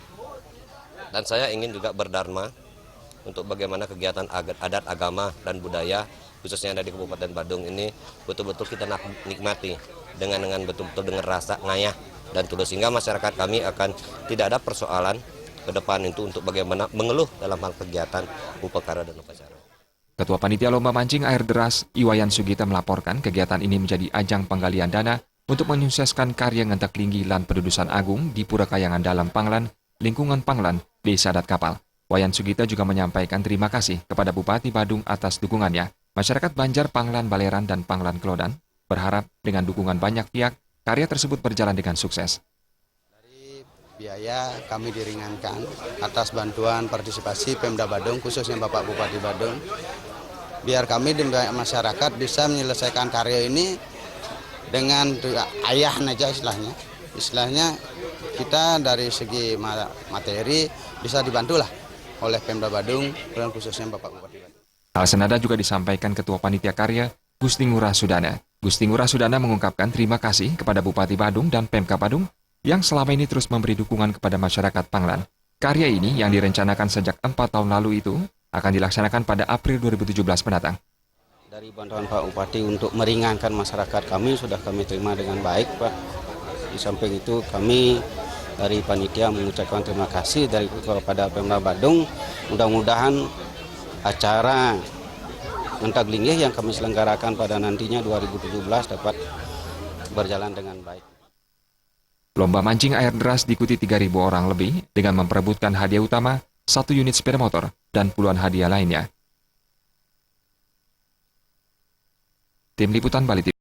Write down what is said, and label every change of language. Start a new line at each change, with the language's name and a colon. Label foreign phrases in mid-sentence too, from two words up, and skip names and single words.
Indonesian: Dan saya ingin juga berdharma untuk bagaimana kegiatan adat, agama, dan budaya, khususnya ada di Kabupaten Badung ini, betul-betul kita nikmati dengan betul-betul dengan rasa ngayah dan tulus, sehingga masyarakat kami akan tidak ada persoalan ke depan itu untuk bagaimana mengeluh dalam hal kegiatan upacara dan upacara. Ketua Panitia Lomba Mancing Air Deras, Iwayan Sugita melaporkan kegiatan ini menjadi ajang penggalian dana untuk menyukseskan karya ngentek linggi lan pedudusan agung di Pura Kayangan Dalam Panglan, lingkungan Panglan, Desa Adat Kapal. Wayan Sugita juga menyampaikan terima kasih kepada Bupati Badung atas dukungannya. Masyarakat Banjar Panglan Baleran dan Panglan Klodan berharap dengan dukungan banyak pihak, karya tersebut berjalan dengan sukses. Dari biaya kami diringankan atas bantuan partisipasi Pemda Badung, khususnya Bapak Bupati Badung, biar kami di masyarakat bisa menyelesaikan karya ini dengan ayah aja istilahnya kita dari segi materi bisa dibantulah oleh Pemda Badung dan khususnya Bapak Bupati Badung. Hal senada juga disampaikan Ketua Panitia Karya Gusti Ngurah Sudana. Gusti Ngurah Sudana mengungkapkan terima kasih kepada Bupati Badung dan Pemkab Badung yang selama ini terus memberi dukungan kepada masyarakat Panglan. Karya ini yang direncanakan sejak 4 tahun lalu itu akan dilaksanakan pada April 2017 mendatang. Dari bantuan Pak Bupati untuk meringankan masyarakat kami sudah kami terima dengan baik, Pak. Di samping itu kami dari panitia mengucapkan terima kasih kepada Pemda Badung. Mudah-mudahan acara ngentek linggih yang kami selenggarakan pada nantinya 2017 dapat berjalan dengan baik. Lomba mancing air deras diikuti 3.000 orang lebih dengan memperebutkan hadiah utama 1 unit sepeda motor dan puluhan hadiah lainnya. Tim Liputan Bali TV.